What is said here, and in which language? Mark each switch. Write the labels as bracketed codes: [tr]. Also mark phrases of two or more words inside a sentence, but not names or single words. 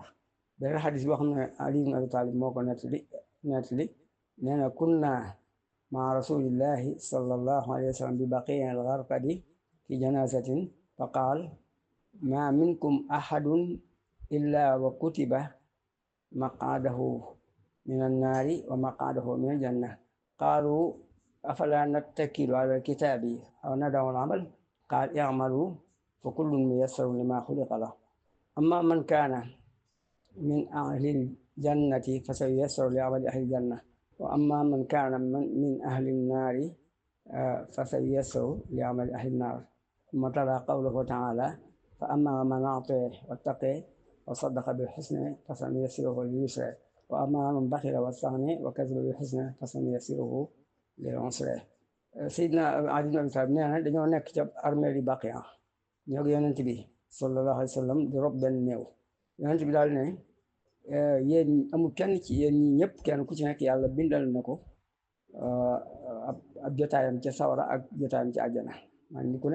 [wo] beneen xadis boo xam ne Ali ibn Abi Talib moo ko nettali nee na [ar] كنا مع رسول الله صلى الله عليه وسلم ببقيع الغرقد في جنازة فقال ما منكم أحد إلا وكتب مقعده من النار ومقعده من الجنة قالوا أفلا نتكل على الكتاب أو ندع العمل قال اعملوا فكل ميسر لما خلق له أما من كان من أهل الجنة فسييسر لعمل أهل الجنة وأما من كان من أهل النار فسييسر لعمل أهل النار ثم تلا قوله تعالى فأما من أعطى واتقى وصدق بالحسنى فسنيسره لليسرى وأما من بخل واستغنى وكذب بالحسنى فسنيسره للعسرى. [wo] Seydina Ali ibn Abi Talib nee na dañoo nekk ca armée li Baqiya ñoo ngi yonent bi [ar] صلى الله عليه وسلم [wo] di rob benn néew yonent bi daal ne yéen amul kenn ci yéen ñi ñëpp kenn ku ci nekk yàlla bindal na ko ab jotaayam ca sawara ak jotaayam ci àjjana man ni ku